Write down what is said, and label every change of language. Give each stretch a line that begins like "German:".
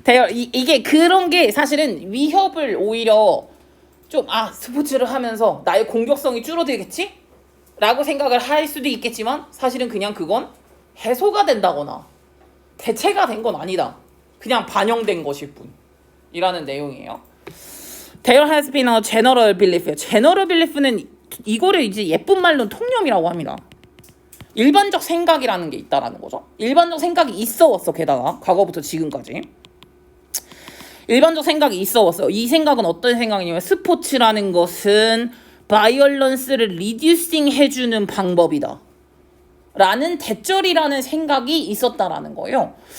Korean: 이게 그런 게 사실은 위협을 오히려 좀 스포츠를 하면서 나의 공격성이 줄어들겠지? 라고 생각을 할 수도 있겠지만 사실은 그냥 그건 해소가 된다거나 대체가 된 건 아니다. 그냥 반영된 것일 뿐이라는 내용이에요.
English: There has been a general belief.
Korean: general belief는 이거를 이제 예쁜 말로는 통념이라고 합니다. 일반적 생각이라는 게 있다라는 거죠. 일반적 생각이 있어 왔어. 게다가 과거부터 지금까지 일반적 생각이 있어 왔어요. 이 생각은 어떤 생각이냐면 스포츠라는 것은 바이올런스를 리듀싱 해주는 방법이다 라는 대절이라는 생각이 있었다라는 거예요.